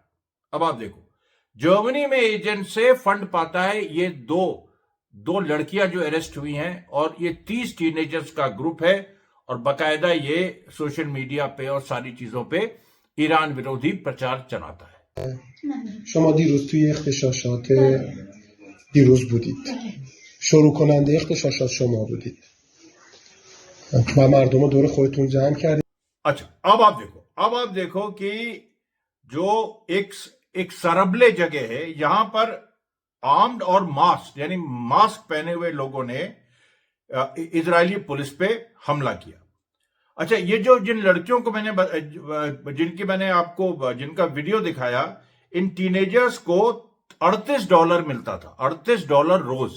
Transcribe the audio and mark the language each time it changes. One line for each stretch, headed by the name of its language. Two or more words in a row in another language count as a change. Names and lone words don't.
Hindi: अब आप देखो, जर्मनी में एजेंट से फंड पाता है। ये दो लड़कियां जो अरेस्ट हुई हैं, और ये 30 टीनेजर्स का ग्रुप है, और बकायदा ये
English: social media
Hindi: पे और सारी चीजों पे ईरान विरोधी प्रचार चलाता है।
Persian: شما دیروز توی اغتشاشات دیروز بودید. شروع کننده اغتشاشات شما بودید و مردم رو دور خودتون جمع کردید.
Hindi: अच्छा, अब आप देखो कि जो एक सरबले जगह है, यहां पर आर्म्ड और मास्क, यानी मास्क पहने हुए लोगों ने इजरायली पुलिस पे हमला किया। अच्छा, ये जो जिन लड़कियों को जिनका वीडियो दिखाया, इन टीनेजर्स को $38 मिलता था, $38 रोज।